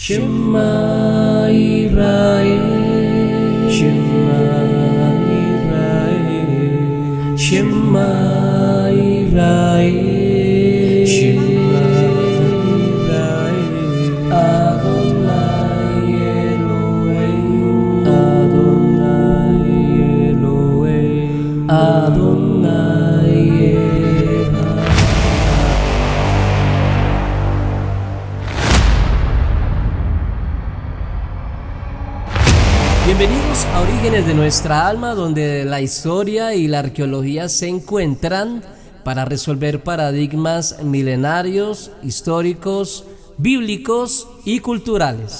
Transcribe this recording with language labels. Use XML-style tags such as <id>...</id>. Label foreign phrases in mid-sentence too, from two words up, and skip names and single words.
<he>שמע ישראל, שמע ישראל, שמע ישראל, שמע ישראל, אדני אלהים, אדני אלהים, אדני אחד.</he> <es>Bienvenidos a Orígenes de nuestra alma, donde la historia y la arqueología se encuentran para resolver paradigmas milenarios, históricos, bíblicos y culturales.</es>